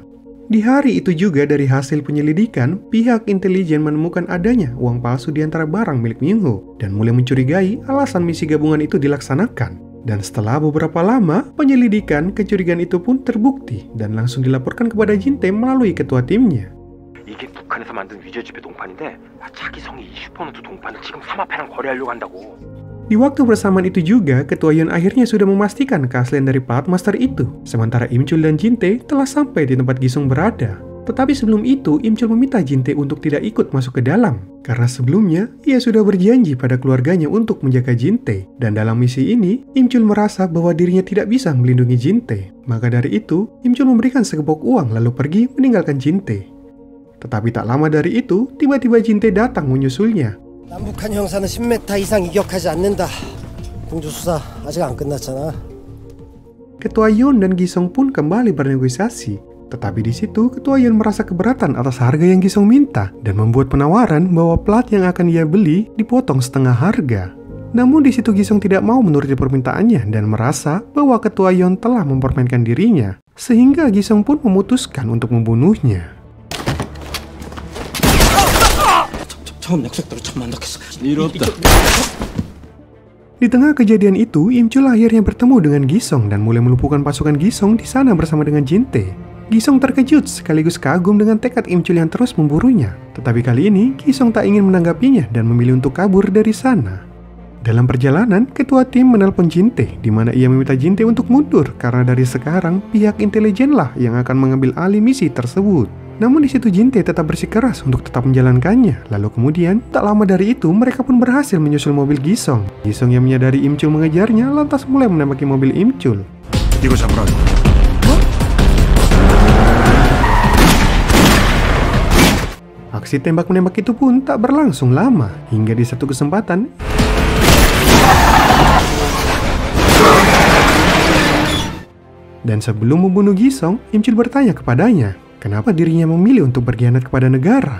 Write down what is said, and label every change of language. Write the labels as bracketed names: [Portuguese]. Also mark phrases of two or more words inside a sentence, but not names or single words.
[Indonesian] Di hari itu juga dari hasil penyelidikan, pihak intelijen menemukan adanya uang palsu di antara barang milik Myung Ho dan mulai mencurigai alasan misi gabungan itu dilaksanakan. Dan setelah beberapa lama penyelidikan, kecurigaan itu pun terbukti dan langsung dilaporkan kepada Jin Tae melalui ketua timnya. [Korean] 이게 북한에서 만든 위저집의 동판인데 자기 성이 20% 동판을 지금 삼합회랑 거래하려고 한다고. [Indonesian] Di waktu bersamaan itu juga, Ketua Yun akhirnya sudah memastikan keaslian dari Plat Master itu. Sementara Im Chul dan Jin Tae telah sampai di tempat Gisong berada. Tetapi sebelum itu, Im Chul meminta Jin Tae untuk tidak ikut masuk ke dalam. Karena sebelumnya, ia sudah berjanji pada keluarganya untuk menjaga Jin Tae. Dan dalam misi ini, Im Chul merasa bahwa dirinya tidak bisa melindungi Jin Tae. Maka dari itu, Im Chul memberikan segepok uang lalu pergi meninggalkan Jin Tae. Tetapi tak lama dari itu, tiba-tiba Jin Tae datang menyusulnya. [Korean] 남북한 형사는 10m 이상 이격하지 않는다. 공주 수사 아직 안 끝났잖아. [Indonesian] Ketua Yun dan Gisong pun kembali bernegosiasi. Tetapi di situ, Ketua Yun merasa keberatan atas harga yang Gisong minta dan membuat penawaran bahwa plat yang akan ia beli dipotong setengah harga. Namun di situ Gisong tidak mau menuruti permintaannya dan merasa bahwa Ketua Yun telah mempermainkan dirinya. Sehingga Gisong pun memutuskan untuk membunuhnya. [Korean] 처음 약속대로 천만 넣겠어. 일 없다. [Indonesian] Di tengah kejadian itu, Im Chul akhirnya bertemu dengan Gisong dan mulai melumpuhkan pasukan Gisong di sana bersama dengan Jin Tae. Gisong terkejut sekaligus kagum dengan tekad Im Chul yang terus memburunya. Tetapi kali ini, Gisong tak ingin menanggapinya dan memilih untuk kabur dari sana. Dalam perjalanan, ketua tim menelpon Jin Tae, di mana ia meminta Jin Tae untuk mundur karena dari sekarang pihak intelijenlah yang akan mengambil alih misi tersebut. Namun di situ Jin Tae tetap bersikeras untuk tetap menjalankannya. Lalu kemudian, tak lama dari itu mereka pun berhasil menyusul mobil Gisong. Gisong yang menyadari Im Chul mengejarnya lantas mulai menembaki mobil Im Chul. [Korean] 이거 잡으라. [Indonesian] Aksi tembak-menembak itu pun tak berlangsung lama, hingga di satu kesempatan dan sebelum membunuh Gisong, Im Chul bertanya kepadanya kenapa dirinya memilih untuk berkhianat kepada negara.